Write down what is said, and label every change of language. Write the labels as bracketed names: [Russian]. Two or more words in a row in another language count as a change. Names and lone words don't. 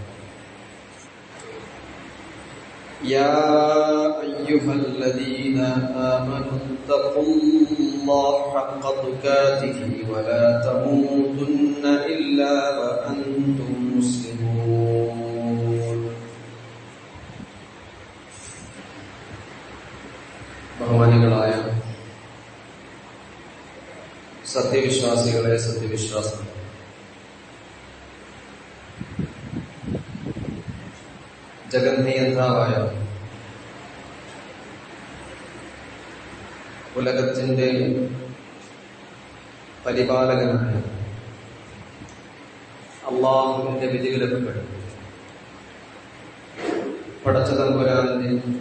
[Arabic] يا أيها الذين آمنوا اتقوا الله حق تقاته ولا تموتن إلا وأنتم مسلمون. [Malayalam] ബഹുമാനികളായ സത്യവിശ്വാസികളെ, സത്യവിശ്വാസം, ജഗന്നിയന്താവായ ഉലകത്തിന്റെ പരിപാലകനായ അല്ലാഹുവിന്റെ വിധിവിലക്കുകൾ പടച്ച തമ്പുരാന്റെ